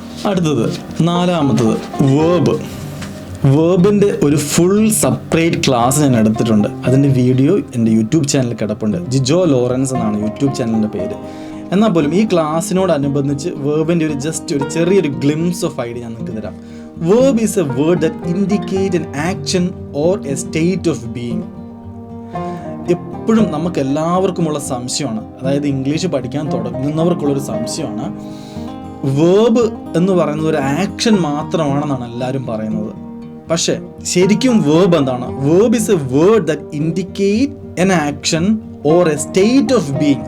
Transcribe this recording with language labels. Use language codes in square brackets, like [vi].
[ml] അടുത്തത് 4ാമത്തത് വേർബ്. വേർബിൻ്റെ ഒരു full separate class ഞാൻ എടുത്തിട്ടുണ്ട്. അതിൻ്റെ വീഡിയോ എൻ്റെ യൂട്യൂബ് ചാനലിൽ കിടപ്പുണ്ട്. ജിജോ ലോറൻസ് എന്നാണ് യൂട്യൂബ് ചാനലിൻ്റെ പേര്. എന്നാൽ പോലും ഈ ക്ലാസ്സിനോടനുബന്ധിച്ച് വേർബിൻ്റെ ഒരു ചെറിയൊരു [en] glimpse of idea [ml] ഞാൻ നിങ്ങൾക്ക് തരാം. [en] Verb is a word that indicates an action or a state of being. [ml] എപ്പോഴും നമുക്ക് എല്ലാവർക്കുമുള്ള സംശയമാണ്, അതായത് ഇംഗ്ലീഷ് പഠിക്കാൻ തുടങ്ങുന്നവർക്കുള്ളൊരു സംശയമാണ്, വേർബ് എന്ന് പറയുന്നത് ഒരു ആക്ഷൻ മാത്രമാണെന്നാണ് എല്ലാവരും പറയുന്നത്. പക്ഷേ ശരിക്കും വേർബ് എന്താണ്? [en] Verb is a word that indicate an action or a state of being.